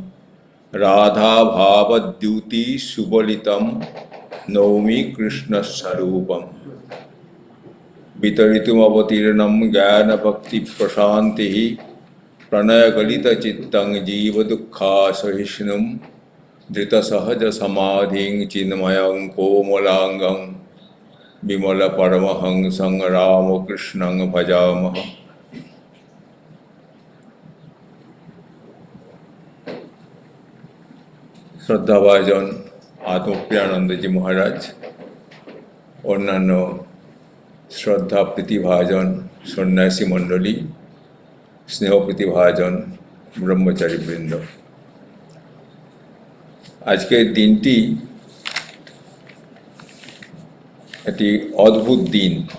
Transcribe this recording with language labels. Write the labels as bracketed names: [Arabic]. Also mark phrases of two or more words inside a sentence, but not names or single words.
[Sanskrit] राधाभावद्युति सुबलितं नौमि कृष्णस्वरूपम् वितरितुमवतीर्णं ज्ञानभक्तिप्रशान्तिः प्रणयगलितचित्तं जीवदुःखासहिष्णुं धृतसहजसमाधिं चिन्मयं कोमलाङ्गं विमलपरमहंसं रामकृष्णं भजामः। [Bangla] শ্রদ্ধাভাজন আত্মপ্রিয়ানন্দজি মহারাজ, অন্যান্য শ্রদ্ধা প্রীতিভাজন সন্ন্যাসী মণ্ডলী, স্নেহ প্রীতিভাজন ব্রহ্মচারী বৃন্দ, আজকের দিনটি একটি অদ্ভুত দিন।